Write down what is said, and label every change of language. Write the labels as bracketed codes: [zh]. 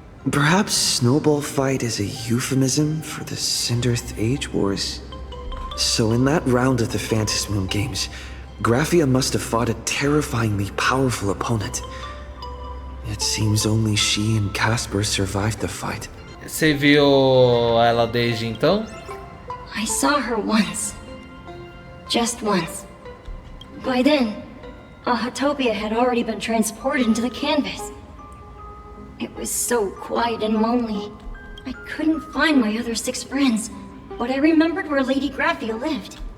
[en] Perhaps Snowball Fight is a euphemism for the Cinderth Age Wars? So in that round of the Phantasmoon games, Graphia must have fought a terrifyingly powerful opponent. It seems only she and Casper survived the fight. [pt] Você viu ela desde então? [en] I saw her once. Just once. By then, Ahatopia had already been transported into the canvas. It was so quiet and lonely. I couldn't find my other 6 friends, but I remembered where Lady Graphia lived.